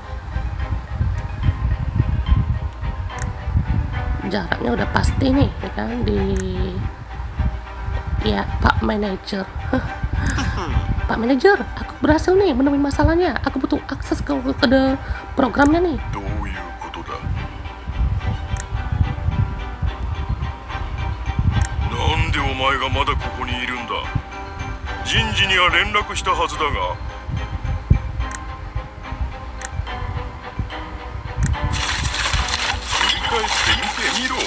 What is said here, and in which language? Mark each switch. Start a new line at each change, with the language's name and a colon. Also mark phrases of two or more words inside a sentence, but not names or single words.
Indonesian: Jaraknya udah pasti nih, ya kan, di ya Pak Manajer. Pak Manajer, aku berhasil nih menemui masalahnya. Aku butuh akses ke programnya nih.
Japanese: どういうことだ。なんでお前がまだここにいるんだ。人事には連絡したはずだが。振り返って見てみろ。